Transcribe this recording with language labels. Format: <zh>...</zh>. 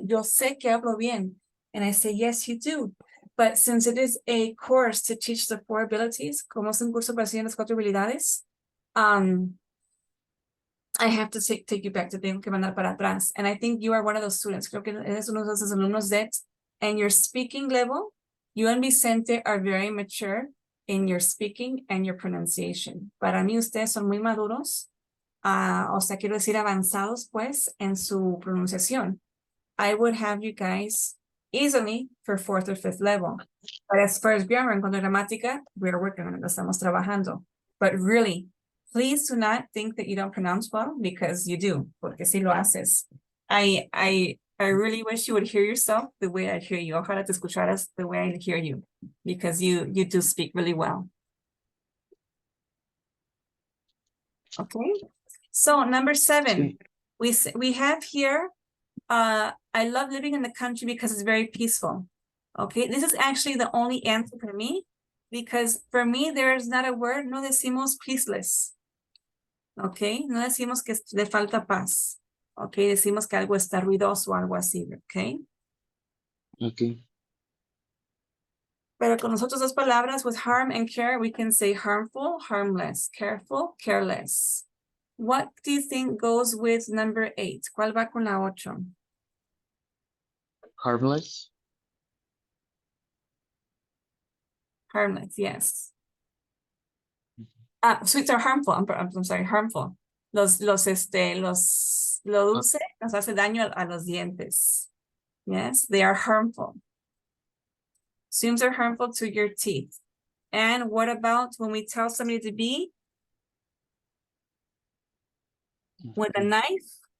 <es>Yo sé que hablo bien.</es> <en>And I say, yes, you do. But since it is a course to teach the 4 abilities,</en> <es>como es un curso para enseñar las 4 habilidades,</es> <en>I have to take you back,</en> <es>te tengo que mandar para atrás.</es> <en>And I think you are one of those students.</en> <es>Creo que eres uno de esos alumnos</es> <en>that, and your speaking level, you and Vicente are very mature in your speaking and your pronunciation.</en> <es>Para mí, ustedes son muy maduros, o sea, quiero decir avanzados, pues, en su pronunciación.</es> <en>I would have you guys easily for 4th or 5th level. But as far as grammar and gramática, we're working on it,</en> <es>estamos trabajando.</es> <en>But really, please do not think that you don't pronounce well, because you do,</en> <es>porque si lo haces.</es> <en>I really wish you would hear yourself the way I hear you.</en> <es>Ojalá te escucharas</es> <en>the way I hear you, because you do speak really well. Okay, so number 7, we have here, I love living in the country because it's very peaceful. Okay, this is actually the only answer for me, because for me, there is not a word,</en> <es>no decimos</es> <en>peaceless.</en> <es>Okay, no decimos que le falta paz. Okay, decimos que algo está ruidoso o algo así, okay?</es> <en>Okay.</en> <es>Pero con nosotros 2 palabras,</es> <en>with harm and care, we can say harmful, harmless, careful, careless. What do you think goes with number 8?</en> <es>¿Cuál va con la 8?</es> <en>Harmless. Harmless, yes. Sweets are harmful. I'm sorry, harmful.</en> <es>Lo dulce nos hace daño a los dientes.</es> <en>Yes, they are harmful. Sweets are harmful to your teeth. And what about when we tell somebody to be with a knife?</en>